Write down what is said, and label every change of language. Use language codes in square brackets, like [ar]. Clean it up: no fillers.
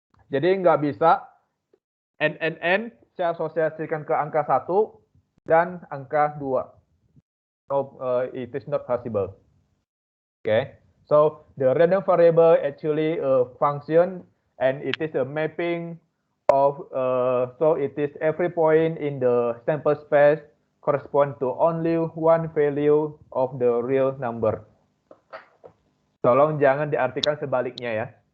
[id] Jadi nggak bisa n saya asosiasikan ke angka 1 dan angka 2. [en] No, it is not possible. Okay. So the random variable actually a function and it is a mapping of so it is every point in the sample space correspond to only one value of the real number. [id] Tolong jangan diartikan sebaliknya ya.